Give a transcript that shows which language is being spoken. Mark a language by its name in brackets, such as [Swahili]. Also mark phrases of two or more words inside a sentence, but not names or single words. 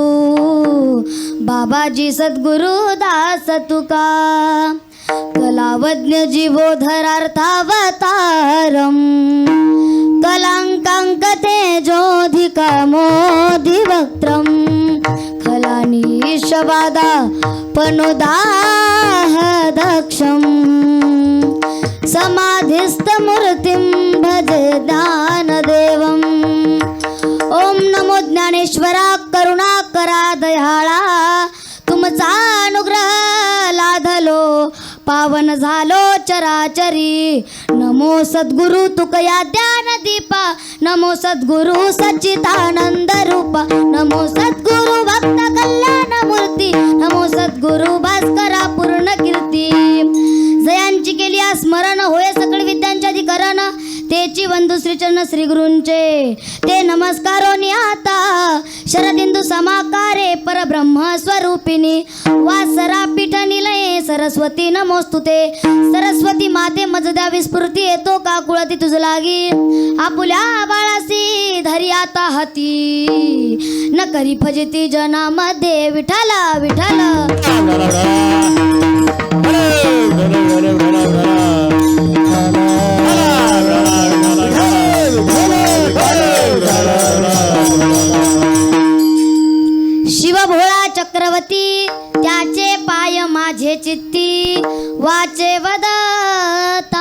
[Sanskrit] बाबाजी सद्गुरु दास तुका कलावज्ञ जीवोधरार्थावतारम कलांकांक तेजोधिकमोधिवक्त्रम खलानीशवादा पनुदाह दक्षम समाधिस्थ मूर्तिं भजे ज्ञानदेवम् [Marathi] ओम नमो ज्ञानेश्वरा करुणाकरा दयाळा तुमचा अनुग्रह लाधलो पावन झालो चराचरी नमो सद्गुरु तुकया ज्ञान दीपा नमो सद्गुरु सच्चिदानंद रूपा नमो सद्गुरु भक्त कल्याण मूर्ती नमो सद्गुरु भास्करा पूर्ण कीर्ती जयांची केली स्मरण होय सकळ विद्यांच्या अधिकरण तेची वंदू श्रीचरण श्री गुरूंचे ते नमस्कारोनी आता [Sanskrit] शरदिंदू समाकारे परब्रह्म स्वरूपिणी वासरा पीठ निलये सरस्वती नमोस्तुते [Marathi] सरस्वती माते मज द्यावी स्फूर्ती येतो का कुळती तुझ लागी आपुल्या बाळासी धरी आता हाती न करी फजिती जनामध्ये विठाला विठाला शिव भोळा चक्रवर्ती त्याचे पाय माझे चित्ती वाचे वदता